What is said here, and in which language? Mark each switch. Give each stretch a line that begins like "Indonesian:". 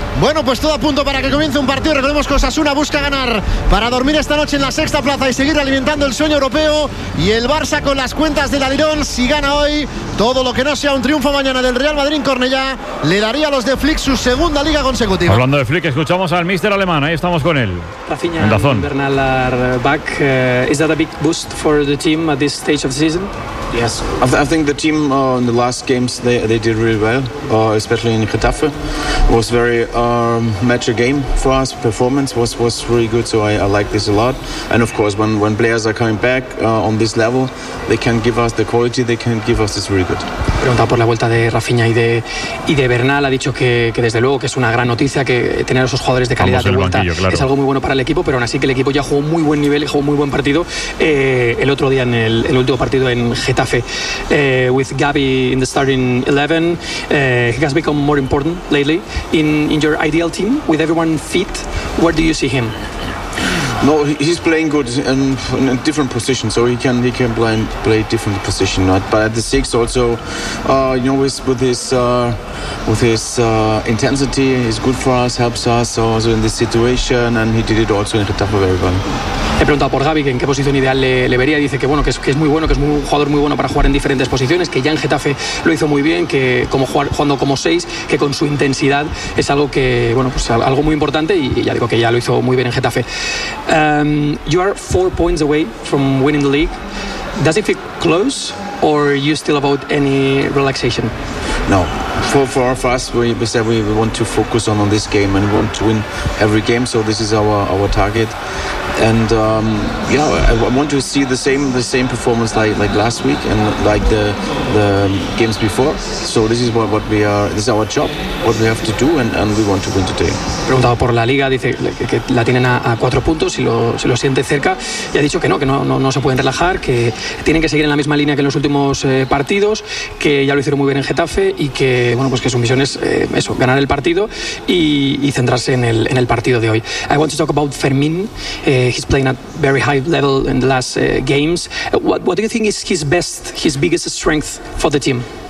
Spanish: Bueno, pues todo a punto para que comience un partido. Recordemos que Osasuna busca ganar para dormir esta noche en la sexta plaza y seguir alimentando el sueño europeo. Y el Barça, con las cuentas del alirón, si gana hoy, todo lo que no sea un triunfo mañana del Real Madrid en Cornellá, le daría a los de Flick su segunda liga consecutiva. Hablando de Flick, escuchamos al míster alemán. Ahí estamos con él. Rafinha, en Dazón. Bernal back.
English: Is that a big boost for the team at this stage of the season? Yes. I think the team in the last games they did really well, especially in Getafe. It was very mature game for us. Performance was really good, so I like this a lot. And of course, when players are coming back on this level, they can give us the quality. They can give us this.
Spanish: Pregunta por la vuelta de Rafinha y de Bernal. Ha dicho que desde luego que es una gran noticia que tener esos jugadores de calidad de vuelta, claro. Es algo muy bueno para el equipo, pero aún así que el equipo ya jugó muy buen nivel y jugó muy buen partido el otro día en el último partido en Getafe.
English: With Gabi in the starting 11, he has become more important lately in your ideal team with everyone fit. Where do you see him? No, he's playing good in a different position, so he can play different position. Right? But at the six also, with his intensity, he's good for us, helps us also in this situation, and he did it also in Getafe very well.
Spanish: He preguntado por Gavi que en qué posición ideal le vería. Dice que es muy bueno, que es un jugador muy bueno para jugar en diferentes posiciones, que ya en Getafe lo hizo muy bien, que como jugando como seis, que con su intensidad es algo que, bueno, pues algo muy importante, y ya digo que ya lo hizo muy bien en Getafe.
English: You are 4 points away from winning the league. Does it feel close, or are you still about any relaxation? No. For us, we said we want to focus on this game and want to win every game. So this is our target. And I want to see the same performance like last week and like the games before. So this is what we are. This is our job. What we have to do, and we want to win today.
Spanish: Preguntado por la liga, dice que la tienen a 4 puntos y se lo siente cerca. Y ha dicho que no se pueden relajar, que tienen que seguir en la misma línea que en los últimos partidos, que ya lo hicieron muy bien en Getafe y que, bueno, pues que su misión es eso, ganar el partido y centrarse en el partido de hoy.
English: I want to talk about Fermín. He's playing at very high level in the last games. What do you think is his biggest strength for the team?